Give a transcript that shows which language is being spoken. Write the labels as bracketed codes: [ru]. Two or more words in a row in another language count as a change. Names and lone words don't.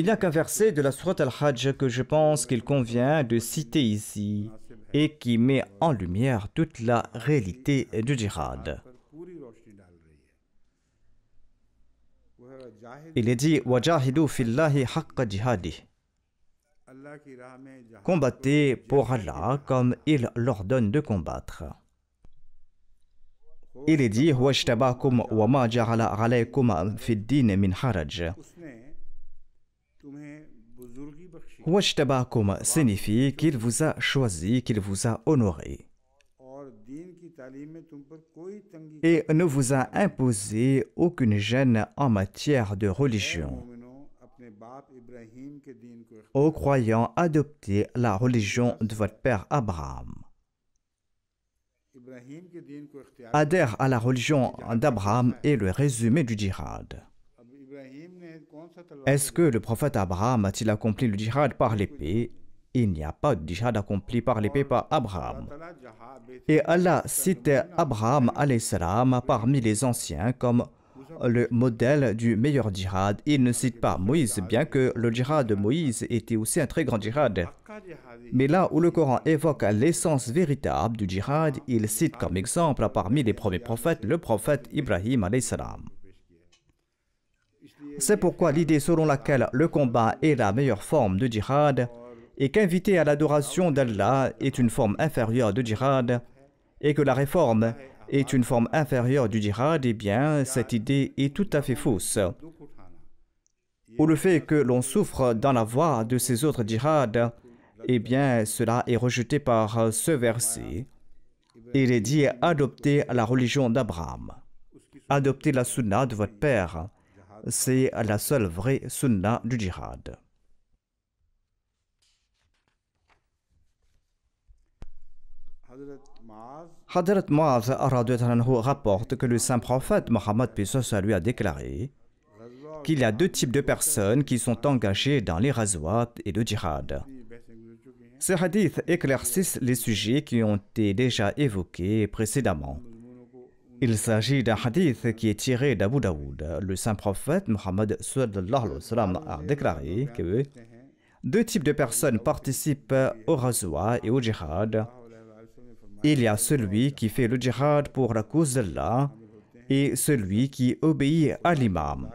[fr] Il n'y a qu'un verset de la Sourate Al-Hajj que je pense qu'il convient de citer ici et qui met en lumière toute la réalité du djihad. [ur] पर पूरी रोशनी डाल रही है वो है जाहिद [fr] Il est dit [ar] وجاهدوا في الله حق جهاده. [ur] अल्लाह की राह में जहां [fr] Combattez pour Allah comme il l'ordonne de combattre. Il est dit [ar] اجتباكم وما جعل عليكم في الدين من حرج. [ur] उसने तुम्हें बुजुर्गी बख्शी [fr] Wajtabakum signifie qu'il vous a choisi, qu'il vous a honoré [ur] और दीन की तालीम में तुम पर कोई तंगी [fr] et ne vous a imposé aucune gêne en matière de religion. [ur] मोमिनों अपने बाप इब्राहिम के दीन को [fr] Ô croyants, adoptez la religion de votre père Abraham. [ur] इब्राहिम के दीन को इख्तियार [fr] Adhère à la religion d'Abraham est le résumé du djihad. [ur] अब इब्राहिम ने कौन सा तलवार [fr] Est-ce que le prophète Abraham a-t-il accompli le djihad par l'épée? Il n'y a pas de djihad accompli par l'épée par Abraham. तला जहां बेत Et Allah cite Abraham [ar] عليه السلام [fr] parmi les anciens comme le modèle du meilleur djihad. Il ne cite pas Moïse, bien que le djihad de Moïse était aussi un très grand djihad. [ur] का जिहादी [fr] Mais là où le Coran évoque l'essence véritable du djihad, il cite comme exemple parmi les premiers prophètes le prophète Ibrahim [ar] عليه السلام. [fr] C'est pourquoi l'idée selon laquelle le combat est la meilleure forme de djihad et qu'inviter à l'adoration d'Allah est une forme inférieure de djihad et que la réforme est une forme inférieure du djihad, eh bien, cette idée est tout à fait fausse. [ur] दुख उठाना [fr] Ou le fait que l'on souffre dans la voie de ces autres djihad, eh bien, cela est rejeté par ce verset. Il est dit adoptez la religion d'Abraham. Adoptez la sunna de votre père. C'est la seule vraie sunna du djihad. [ur] हजरत माज [fr] Hadrat Muaz [ar] رضي الله عنه [fr] rapporte que le saint prophète Mohammed paix soit sur lui a déclaré [ur] गजवा [fr] qu'il y a 2 types de personnes qui sont engagées dans les ghazwat et le djihad. [ur] की बहसें गुजर चुकी हैं [fr] Ces hadiths éclaircissent les sujets qui ont été déjà évoqués précédemment. [ur] मजमूनों को [fr] Il s'agit d'un hadith qui est tiré d'Abu Daoud. Le saint prophète Mohammed [ar] صلى الله عليه وسلم [fr] a déclaré que deux types de personnes participent au razwa et au djihad. Il y a celui qui fait le djihad pour la cause d'Allah et celui qui obéit à l'imam.